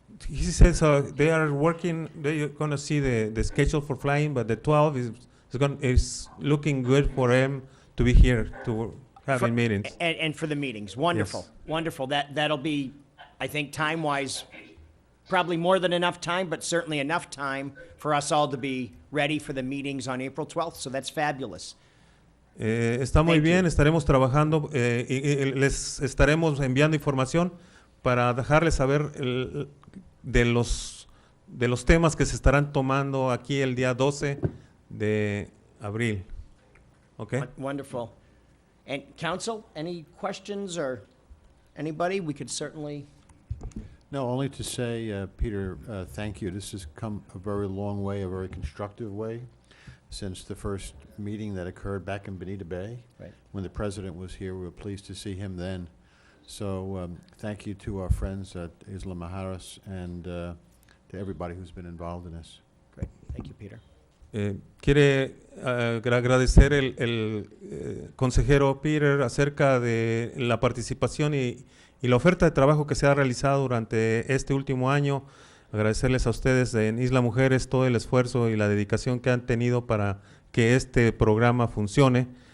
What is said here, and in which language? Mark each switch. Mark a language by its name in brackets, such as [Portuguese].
[English] He says they are working. They're going to see the schedule for flying, but the 12 is looking good for them to be here to having meetings. And for the meetings. Wonderful. Yes. Wonderful. That'll be, I think, time-wise, probably more than enough time, but certainly enough time for us all to be ready for the meetings on April 12th. So that's fabulous. [Spanish] Está muy [English] Thank [Spanish] bien, [English] you. [Spanish] estaremos trabajando y les estaremos enviando información para dejarles saber de los temas que se estarán tomando aquí el día 12 de abril. [English] Okay? Wonderful. And council, any questions or anybody? We could certainly. No, only to say, Peter, thank you. This has come a very long way, a very constructive way, since the first meeting that occurred back in Bonita Bay. Right. When the president was here, we were pleased to see him then. So thank you to our friends at Isla Maharas and to everybody who's been involved in this. Great. Thank you, Peter. [Spanish] Quiere agradecer el consejero Peter acerca de la participación y la oferta de trabajo que se ha realizado durante este último año. Agradecerles a ustedes en Isla Mujeres todo el esfuerzo y la dedicación que han tenido para que este programa funcione.